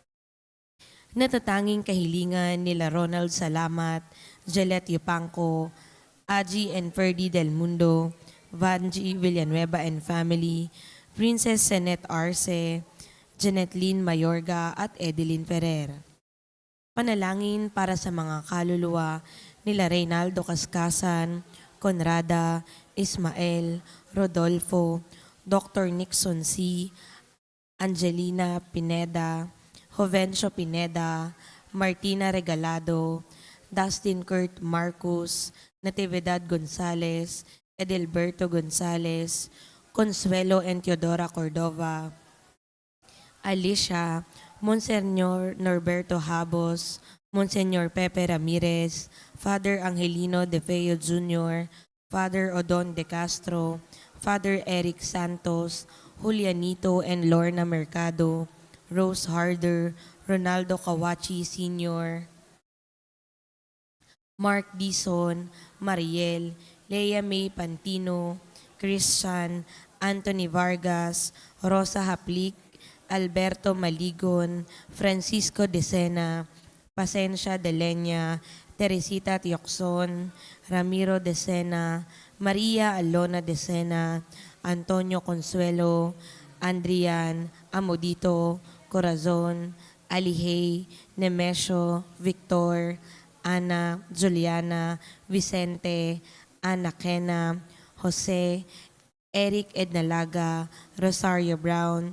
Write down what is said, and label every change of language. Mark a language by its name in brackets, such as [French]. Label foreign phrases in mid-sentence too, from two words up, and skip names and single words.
[Filipino] Natatanging kahilingan nila Ronald Salamat, Gillette Yupanco, Aji and Ferdy Del Mundo, Vanji Villanueva [English] and family, [Filipino] Princess Senet Arce, Janet Lynn Mayorga at Edeline Ferrer. Panalangin para sa mga kaluluwa nila Reynaldo Cascasan, Conrada, Ismael, Rodolfo, Dr. Nixon C., Angelina Pineda, Jovencio Pineda, Martina Regalado, Dustin Kurt Marcus, Natividad Gonzales, Edelberto Gonzales, Consuelo and Teodora Cordova, Alicia, Monsenor Norberto Habos, Monsenor Pepe Ramirez, Father Angelino De Feo Jr., Father Odon De Castro, Father Eric Santos, Julianito and Lorna Mercado, Rose Harder, Ronaldo Kawachi Sr., Mark Dison, Mariel, Lea May Pantino, Christian, Anthony Vargas, Rosa Haplik, Alberto Maligon, Francisco De Sena, Pasencia De Leña, Teresita Tiocson, Ramiro De Sena, Maria Alona De Sena, Antonio Consuelo, Andrian, Amodito, Corazon, Alihey, Nemesio, Victor, Ana, Juliana, Vicente, Ana Kena, Jose, Eric Ednalaga, Rosario Brown,